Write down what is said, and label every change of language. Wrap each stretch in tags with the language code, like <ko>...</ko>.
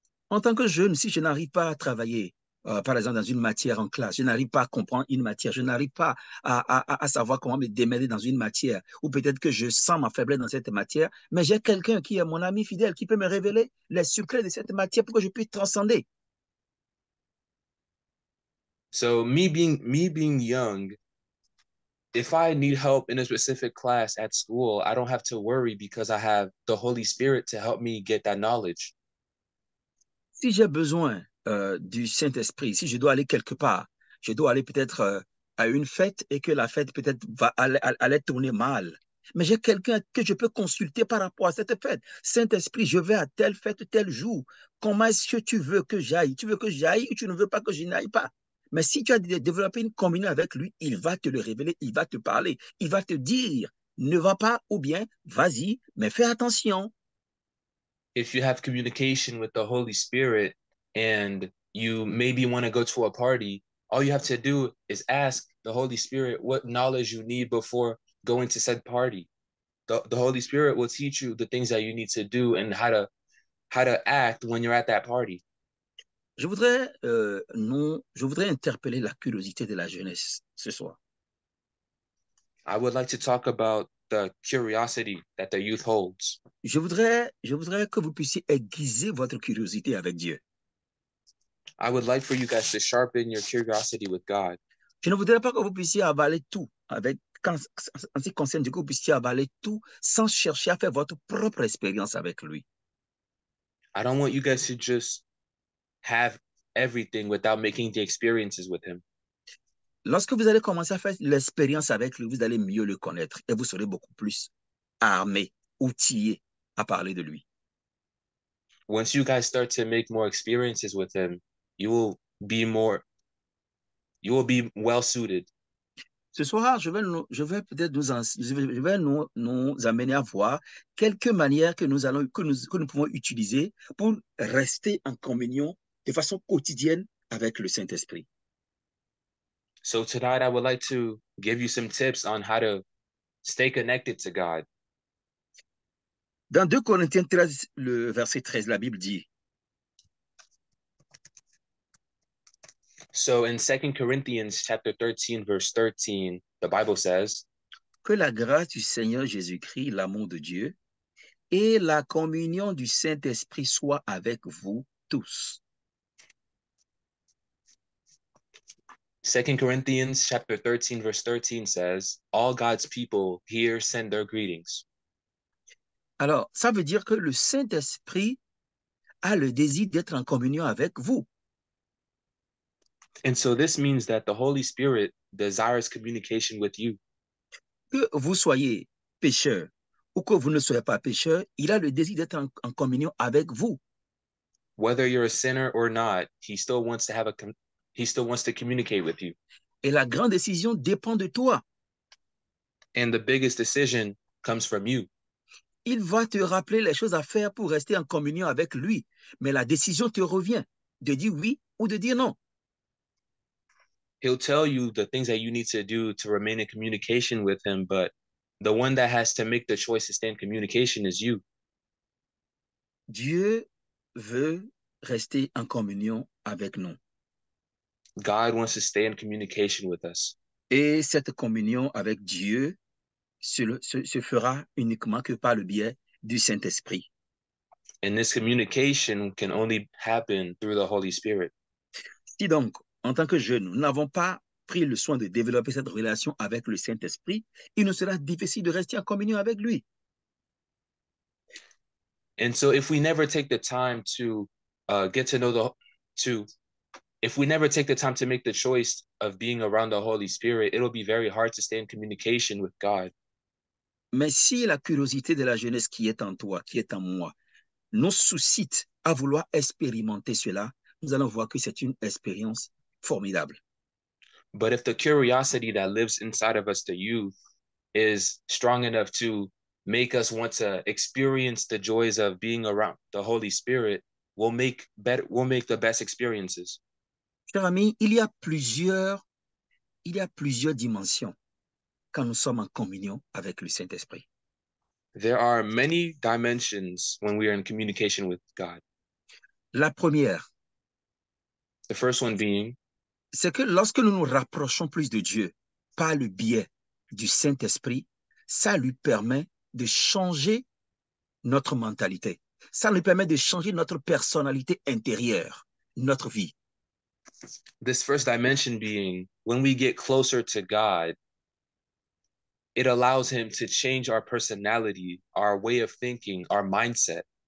<fr>En tant que jeune, si je n'arrive pas à travailler, par exemple, dans une matière en classe, je n'arrive pas à comprendre une matière, je n'arrive pas à savoir comment me démêler dans une matière, ou peut-être que je sens ma faiblesse dans cette matière, mais j'ai quelqu'un qui est mon ami fidèle, qui peut me révéler les secrets de cette matière pour que je puisse transcender.</fr> <en>So me being young, if I need help in a specific class at school, I don't have to worry because I have the Holy Spirit to help me get that knowledge.</en> <fr>Si j'ai besoin du Saint-Esprit, si je dois aller quelque part, je dois aller peut-être à une fête et que la fête peut-être aller tourner mal. Mais j'ai quelqu'un que je peux consulter par rapport à cette fête. Saint-Esprit, je vais à telle fête, tel jour. Comment est-ce que tu veux que j'aille? Tu veux que j'aille ou tu ne veux pas que je n'aille pas? Mais si tu as développé une communion avec lui, il va te le révéler, il va te parler, il va te dire, ne va pas ou bien vas-y, mais fais attention.</fr> <en>If you have communication with the Holy Spirit and you maybe want to go to a party, all you have to do is ask the Holy Spirit what knowledge you need before going to said party. The Holy Spirit will teach you the things that you need to do and how to act when you're at that party.</en> <fr>Je voudrais interpeller la curiosité de la jeunesse ce soir.</fr> <en>I would like to talk about the curiosity that the youth holds.</en> <fr>Je voudrais que vous puissiez aiguiser votre curiosité avec Dieu.</fr> <en>I would like for you guys to sharpen your curiosity with God.</en> <fr>Je ne voudrais pas que vous puissiez avaler tout en ce qui concerne Dieu, que vous puissiez avaler tout sans chercher à faire votre propre expérience avec lui.</fr> <en>I don't want you guys to just have everything without making the experiences with Him.</en> <fr>Lorsque vous allez commencer à faire l'expérience avec lui, vous allez mieux le connaître et vous serez beaucoup plus armé, outillé à parler de lui.</fr> <en>Once you guys start to make more experiences with Him, you will be more, you will be well suited.</en> <fr>Ce soir, je vais peut-être je vais nous amener à voir quelques manières que que nous pouvons utiliser pour rester en communion de façon quotidienne avec le Saint-Esprit.</fr> <en>So tonight, I would like to give you some tips on how to stay connected to God.</en> <fr>Dans 2 Corinthiens 13, le verset 13, la Bible dit,</fr> <en>So in 2 Corinthians chapter 13, verse 13, the Bible says,</en> <fr>que la grâce du Seigneur Jésus-Christ, l'amour de Dieu et la communion du Saint-Esprit soient avec vous tous.</fr> <en>2 Corinthians chapter 13, verse 13 says, all God's people here send their greetings.</en> <fr>Alors, ça veut dire que le Saint-Esprit a le désir d'être en communion avec vous.</fr> <en>And so this means that the Holy Spirit desires communication with you.</en> <fr>Que vous soyez pécheur ou que vous ne soyez pas pécheur, il a le désir d'être en communion avec vous.</fr> <en>Whether you're a sinner or not, he still wants to communicate with you.</en> <fr>Et la grande décision dépend de toi.</fr> <en>And the biggest decision comes from you.</en> <fr>Il va te rappeler les choses à faire pour rester en communion avec lui. Mais la décision te revient de dire oui ou de dire non.</fr> <en>He'll tell you the things that you need to do to remain in communication with him, but the one that has to make the choice to stay in communication is you.</en> <fr>Dieu veut rester en communion avec nous.</fr> <en>God wants to stay in communication with us.</en> <fr>Et cette communion avec Dieu se fera uniquement que par le biais du Saint-Esprit.</fr> <en>And this communication can only happen through the Holy Spirit.</en> <fr>Si donc, en tant que jeunes, nous n'avons pas pris le soin de développer cette relation avec le Saint-Esprit, il nous sera difficile de rester en communion avec lui.</fr> <en>And so if we never take the time to get to know if we never take the time to make the choice of being around the Holy Spirit, it'll be very hard to stay in communication with God.</en> <fr>Mais si la curiosité de la jeunesse qui est en toi, qui est en moi, nous suscite à vouloir expérimenter cela, nous allons voir que c'est une expérience formidable.</fr> <en>But if the curiosity that lives inside of us, the youth, is strong enough to make us want to experience the joys of being around the Holy Spirit, we'll make the best experiences.</en> <fr>Cher ami, il y a plusieurs dimensions quand nous sommes en communion avec le Saint-Esprit.</fr> <en>There are many dimensions when we are in communication with God.</en> <fr>La première,</fr> <en>the first one being,</en> <fr>c'est que lorsque nous nous rapprochons plus de Dieu par le biais du Saint-Esprit, ça lui permet de changer notre mentalité. Ça lui permet de changer notre personnalité intérieure, notre vie.</fr> <en>This first dimension being, when we get closer to God, it allows him to change our personality, our way of thinking, our mindset.</en>